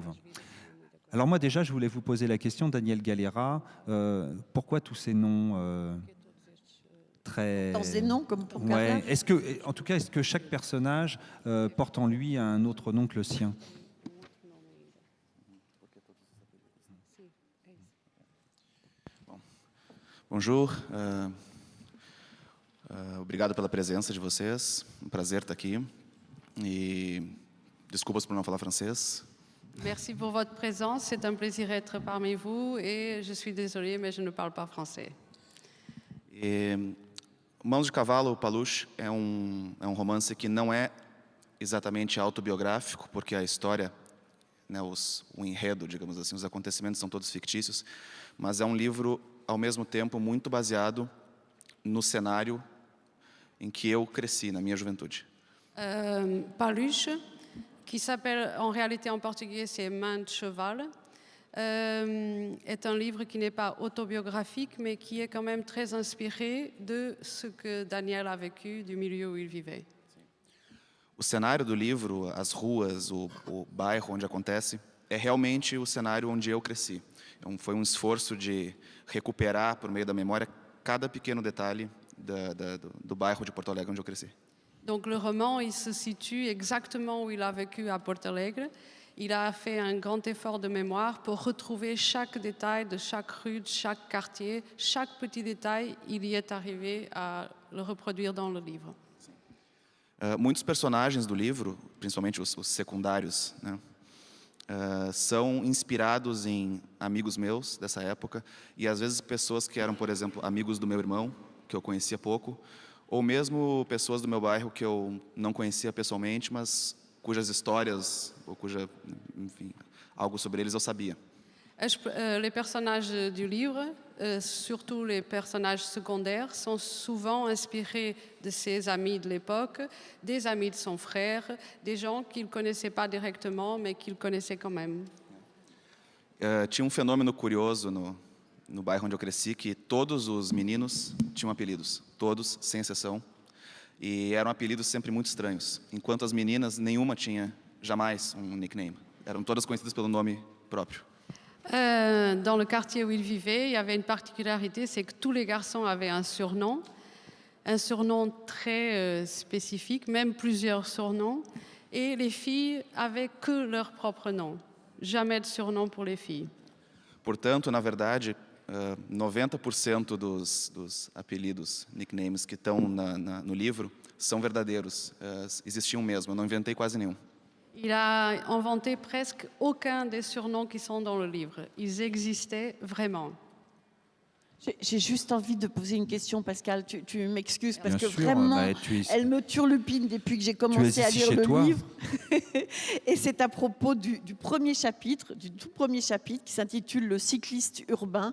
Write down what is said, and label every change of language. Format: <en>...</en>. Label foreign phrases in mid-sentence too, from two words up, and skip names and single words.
<fr>Alors moi déjà, je voulais vous poser la question, Daniel Galera, pourquoi tous ces noms très... Dans des noms comme pour Carla. Ouais. Est-ce que chaque personnage porte en lui un autre nom que le sien? Bonjour.</fr> <pt>Obrigado pela presença de vocês. Prazer estar aqui. E desculpas por não falar francês.</pt> <fr>Merci pour votre présence. C'est un plaisir d'être parmi vous et je suis désolée, mais je ne parle pas français.</fr> <pt>Mãos de Cavalo, Paluche, é um romance que não é exatamente autobiográfico, porque a história, né, o enredo, digamos assim, os acontecimentos são todos fictícios, mas é um livro, ao mesmo tempo, muito baseado no cenário em que eu cresci, na minha juventude.</pt> <fr>Paluche, qui s'appelle en réalité en portugais, c'est Main de cheval, est un livre qui n'est pas autobiographique, mais qui est quand même très inspiré de ce que Daniel a vécu, du milieu où il vivait.</fr> <pt>O cenário do livro, as ruas, o bairro onde acontece, é realmente o cenário onde eu cresci. Foi um esforço de recuperar, por meio da memória, cada pequeno detalhe do bairro de Porto Alegre onde eu cresci.</pt> <fr>Donc le roman, il se situe exactement où il a vécu à Porto Alegre. Il a fait un grand effort de mémoire pour retrouver chaque détail de chaque rue, de chaque quartier. Chaque petit détail, il y est arrivé à le reproduire dans le livre.</fr> <pt>Muitos personagens do livro, principalmente os secundários, né, são inspirados em amigos meus dessa época e às vezes pessoas que eram, por exemplo, amigos do meu irmão que eu conhecia pouco, ou mesmo pessoas do meu bairro que eu não conhecia pessoalmente, mas cujas histórias, ou enfim, algo sobre eles eu sabia.</pt> <fr>Les personnages du livre, surtout les personnages secondaires, sont souvent inspirés de ses amis de l'époque, des amis de son frère, des gens qu'il ne connaissait pas directement, mais qu'il connaissait quand même.</fr> <pt>Tinha fenômeno curioso no bairro onde eu cresci, que todos os meninos tinham apelidos, todos, sem exceção, e eram apelidos sempre muito estranhos, enquanto as meninas, nenhuma tinha jamais um nickname, eram todas conhecidas pelo nome próprio.</pt> <fr>Dans le quartier où il vivait, il y avait une particularité, c'est que tous les garçons avaient un surnom très spécifique, même plusieurs surnoms, et les filles avaient que leur propre nom, jamais de surnom pour les filles.</fr> <pt>Portanto, na verdade, 90% dos apelidos, nicknames que estão no livro são verdadeiros, existiam mesmo, eu não inventei quase nenhum.</pt> <fr>Il a inventé presque aucun des surnoms qui sont dans le livre. Ils existaient vraiment. J'ai juste envie de poser une question, Pascal. Tu m'excuses parce Bien que sûr, vraiment, tu es- elle me turlupine depuis que j'ai commencé à ici lire chez le toi. livre. Et c'est à propos du premier chapitre, du tout premier chapitre qui s'intitule Le cycliste urbain.</fr>